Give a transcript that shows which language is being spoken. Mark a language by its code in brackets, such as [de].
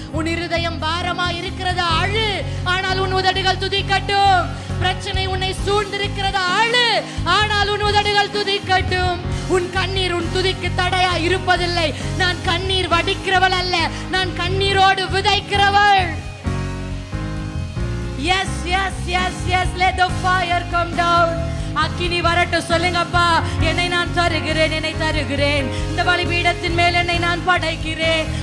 [ta] உன் இருதயம் பாரமா இருக்கிறதா அழு, ஆனால் உன் உதடுகள் துதிக்கட்டும். பிரச்சனை உன்னை சூழ்ந்திருக்கிறதா அழு, ஆனால் உன் உதடுகள் துதிக்கட்டும். உன் கண்ணீர் உன் துதிக்கு தடையா இருப்பதில்லை. நான் கண்ணீர் வடிக்கிறவள் அல்ல, நான் கண்ணீரோடு விதைக்கிறவள். [en] Yes, yes, yes, yes, let the fire come down. [ta] அக்கினி வரட்டும். சொல்லுங்கப்பா, என்னை நான் தருகிறேன், என்னை தருகிறேன். இந்த பலிபீடத்தின் மேல் என்னை நான் படைக்கிறேன்.